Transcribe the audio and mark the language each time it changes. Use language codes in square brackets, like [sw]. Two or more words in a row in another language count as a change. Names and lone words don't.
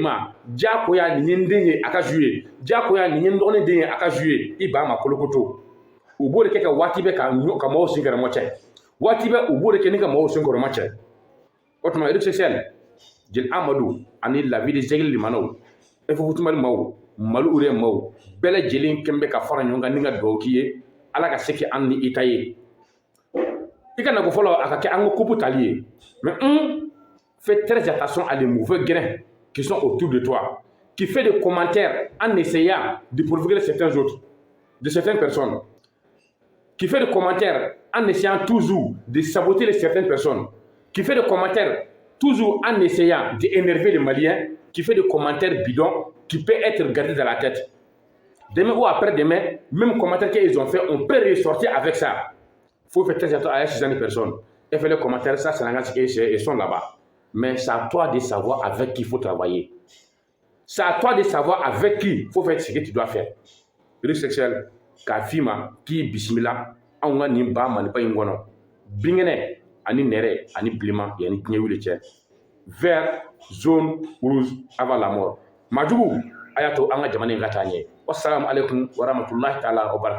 [bm] ma diyagoya nin ye n den ye a ka jouer diyagoya nin ye n dɔgɔnin den ye a ka jouer i b'a ma kolokoto u b'o de kɛ ka waati bɛɛ ka mɔgɔw sen kɛrɛmɔ cɛ waati bɛɛ u b'o de kɛ ni ka mɔgɔw sen kɔrɔma cɛ o tuma [fr] réseau social [bm] jeli amadu ani [fr] la vie de [bm] zɛgili limanaw FF Mali maaw Mali urɛ maaw bɛɛ lajɛlen kɛn bɛ ka fara ɲɔgɔn kan ni ka duwawu k'i ye ala ka se kɛ an ni i ta ye i ka nako fɔlɔ a ka kɛ an ka coupe tali ye [fr] mais fais très attention à les mauvais grains qui sont autour de toi, qui fait des commentaires en essayant de provoquer certains autres, de certaines personnes, qui fait des commentaires en essayant toujours de saboter les certaines personnes, qui fait des commentaires toujours en essayant d'énerver les Maliens, qui fait des commentaires bidons, qui peut être gardé dans la tête. Demain ou après-demain, même commentaires qu'ils ont fait, on peut ressortir avec ça. Il faut faire très attention à ces personnes. Et faire les commentaires, ça, c'est ils sont là-bas. Mais c'est à toi de savoir avec qui il faut travailler. C'est à toi de savoir avec qui il faut faire ce que tu dois faire. Réseau sexuel, [bm] k'a f'i ma k'i bisimila anw ka nin ba maliba in kɔnɔ binkɛnɛ ani nɛrɛ ani bilenman yanni diɲɛ wuli cɛ [fr] vert jaune rouge avant la mort [bm] maajugu a y'a to an ka jamana in ka taa ɲɛ [ar] والسلام عليكم ورحمة الله تعالى وبركاته